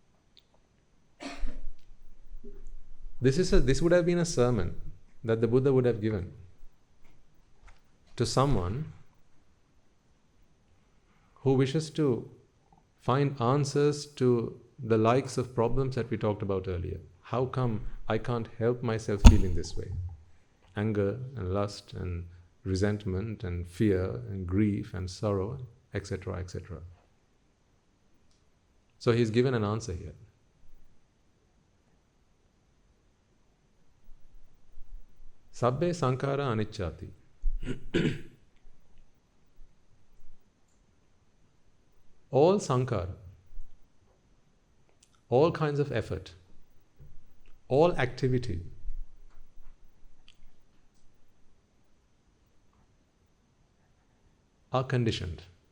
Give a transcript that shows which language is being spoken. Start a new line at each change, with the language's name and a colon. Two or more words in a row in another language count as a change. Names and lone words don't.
English: This would have been a sermon that the Buddha would have given to someone who wishes to find answers to the likes of problems that we talked about earlier. How come I can't help myself feeling this way? Anger and lust and resentment and fear and grief and sorrow, etc., etc. So he's given an answer here.
Pali: Sabbé sankārā aniccāthi.
English: All sankara, all kinds of effort, all activity are conditioned.